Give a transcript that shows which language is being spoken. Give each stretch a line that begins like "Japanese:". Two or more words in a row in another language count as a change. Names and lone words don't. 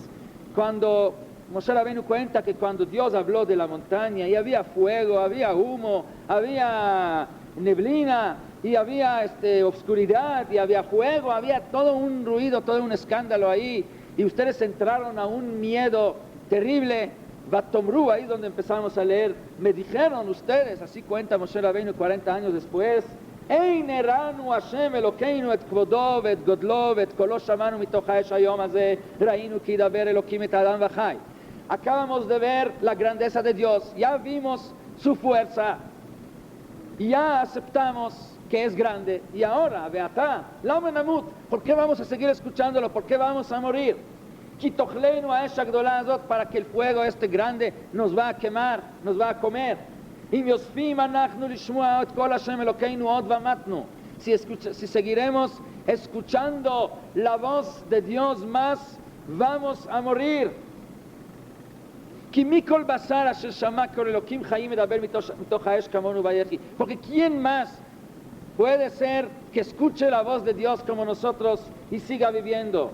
Spanish: Cuando Moshe Rabbeinu cuenta que cuando Dios habló de la montaña y había fuego, había humo, había neblina y había obscuridad y había fuego, había todo un ruido, todo un escándalo ahí, y ustedes entraron a un miedo terrible. Vatomru, ahí donde empezamos a leer, me dijeron ustedes, así cuenta Moshe Rabbeinu 40 años después,
Hebrew: הן הראנו השם אלוקינו את כבודו את גדלו את קולו שמענו מתוך האש היום הזה ראינו כי דבר אלוקים את אדם וחי.
Spanish: Acabamos de ver la grandeza de Dios, ya vimos su fuerza, ya aceptamos que es grande, y ahora,
Hebrew: ועתה, למה נמות,
Spanish: ¿por qué vamos a seguir escuchándolo? ¿Por qué vamos a morir?
Hebrew: כי תאכלנו האש הגדולה הזאת,
Spanish: para que el fuego grande nos va a quemar, nos va a comer. Si seguiremos escuchando la voz de Dios más, vamos a morir. Porque ¿quién más puede ser que escuche la voz de Dios como nosotros y siga viviendo?